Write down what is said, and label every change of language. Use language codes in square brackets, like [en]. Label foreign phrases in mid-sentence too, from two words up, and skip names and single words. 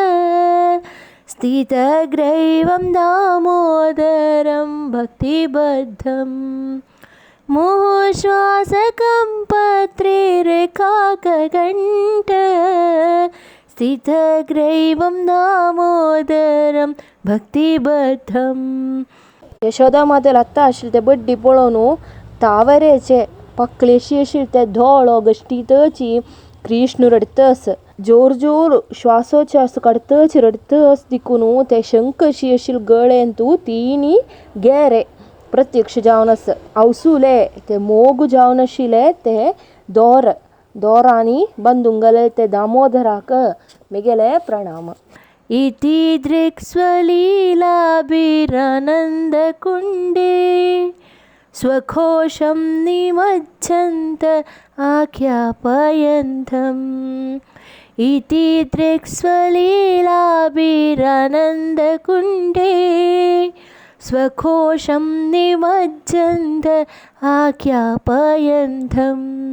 [sa] स्थितग्रैवं दामोदरं भक्तिबद्धम् मुहुश्वासकम्पत्रिरेखाङ्ककण्ठ स्थितग्रैवं दामोदरं भक्तिबद्धम् [kok] यशोदा मातेल आत्ता आशिल्ले ते बड्डी पळोवन तावरेचे पक्लेशी आशिल्ले ते धोळो गश्टीतची कृष्ण रडतस जोर जोर श्वासोच्छ्वास काडतच रडतस दिकून ते शंकशी आशिल्ले गळेंतू तिनी गेरे प्रत्यक्ष जावनस अवसूले ते मोगु जावन आशिल्ले ते दोरांनी बंदुंगले ते दामोदराक मिगेले प्रणाम [sa] इति दृक्स्वलीलाभिरानन्दकुण्डे स्वघोषं निमज्जन्त आख्यापयन्तम् इति दृक्स्वलीलाभिरानन्दकुण्डे स्वघोषं निमज्जन्त आख्यापयन्तम्